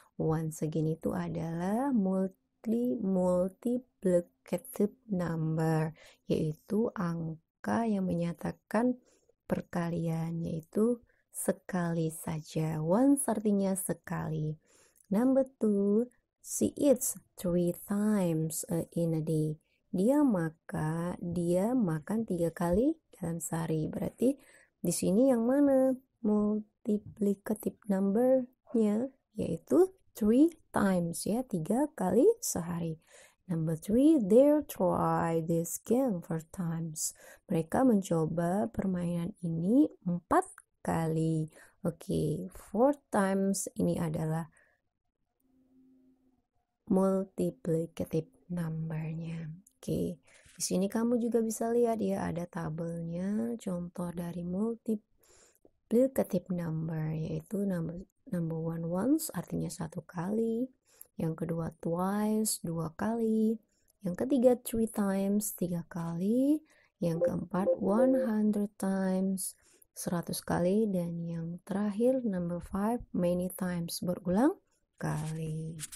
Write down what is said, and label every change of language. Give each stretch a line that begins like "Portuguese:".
English: Once again
Indonesian: itu adalah
English: multiplicative number,
Indonesian: yaitu angka yang menyatakan perkalian, yaitu sekali saja. Once artinya sekali.
English: Number 2, she eats 3 times in a day.
Indonesian: Dia makan 3 kali dalam sehari. Berarti di sini yang mana multiplicative number-nya, yaitu
English: 3 times
Indonesian: ya, 3 kali sehari.
English: Number 3, they try this game 4 times.
Indonesian: Mereka mencoba permainan ini 4 kali. Oke,
English: 4 times
Indonesian: ini adalah multiplicative number-nya. Oke, di sini kamu juga bisa lihat ya, ada tabelnya contoh dari multiplicative number, yaitu number 1 once artinya 1 kali, yang kedua twice 2 kali, yang ketiga 3 times 3 kali, yang keempat 100 times 100 kali, dan yang terakhir number 5
English: many times
Indonesian: berulang kali.